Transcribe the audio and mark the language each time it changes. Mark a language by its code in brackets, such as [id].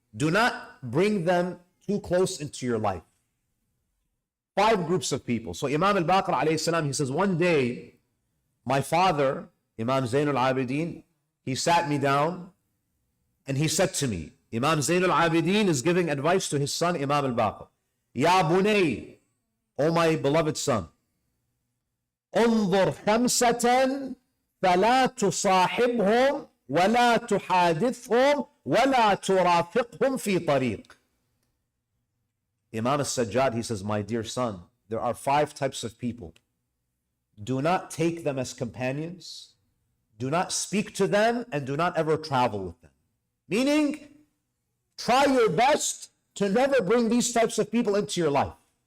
[en] Do not bring them too close into your life. 5 groups of people. So Imam al-Baqir alayhi salam, he says, one day, my father, Imam Zain al-Abidin, he sat me down and he said to me, Imam Zain al-Abidin is giving advice to his son, Imam al-Baqir. [ar] Ya bunay, [en] O my beloved son, [ar] انظر خمسة فلا تصاحبهم ولا تحادثهم ولا ترافقهم في طريق. [en] Imam al-Sajjad, he says, my dear son, there are 5 types of people. Do not take them as companions, do not speak to them, and do not ever travel with them. Meaning, try your best to never bring these types of people into your life.